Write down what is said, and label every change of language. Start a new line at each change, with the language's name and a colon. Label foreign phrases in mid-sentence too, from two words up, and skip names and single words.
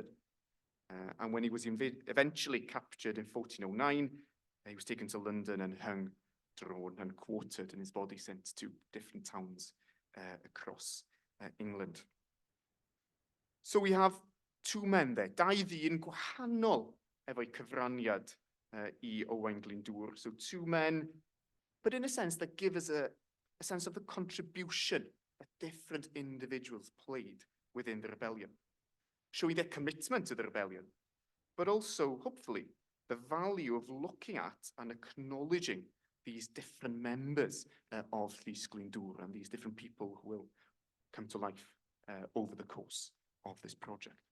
English: And when he was eventually captured in 1409, he was taken to London and hung, drawn and quartered, and his body sent to different towns across England. So we have two men there,
Welsh: dau ddyn gwahanol efo'u cyfraniad I Owain Glyndwr.
English: So two men, but in a sense that give us a sense of the contribution that different individuals played within the rebellion, showing their commitment to the rebellion, but also, hopefully, the value of looking at and acknowledging these different members of Llys Glyndwr and these different people who will come to life over the course of this project.